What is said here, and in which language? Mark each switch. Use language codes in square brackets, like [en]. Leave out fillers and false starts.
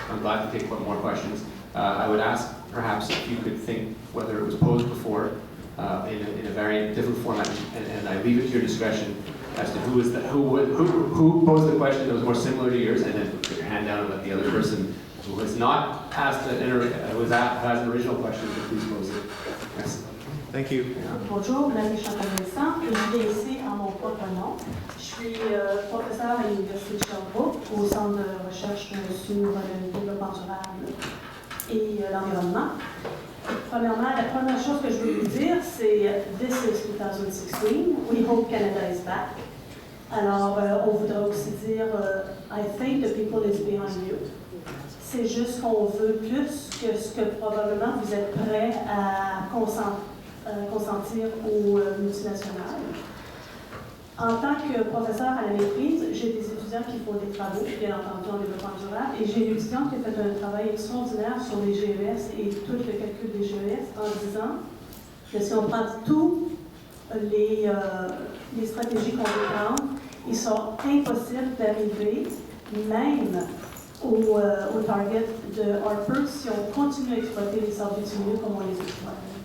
[en] I'm glad to take more questions. I would ask, perhaps, if you could think whether it was posed before in a very different format, and I leave it to your discretion as to who posed the question that was more similar to yours, and then put your hand down and let the other person who has not asked has an original question to please pose it. Yes. Thank you. [fr] Bonjour, Ville-Marie Le-Sud-Ouest Île-des-Soeurs. Je viens ici en mon propre nom. Je suis professeur à l'Université de Sherbrooke au centre de recherche sur le développement durable et l'environnement. Premièrement, la première chose que je veux vous dire, c'est [en] This is 2016. We hope Canada is back. [fr] Alors, on voudrait aussi dire [en] I think the people is behind you. [fr] C'est juste qu'on veut plus que ce que probablement vous êtes prêts à consentir aux multinationales. En tant que professeur à la maîtrise, j'ai des étudiants qui font des travaux, bien entendu, en développement durable, et j'ai une étudiante qui a fait un travail extraordinaire sur les GES et tout le calcul des GES en disant que si on prend toutes les stratégies qu'on veut prendre, ils sont impossibles d'arriver même au target de Harper si on continue à exploiter les sables bitumineux comme on les exploite.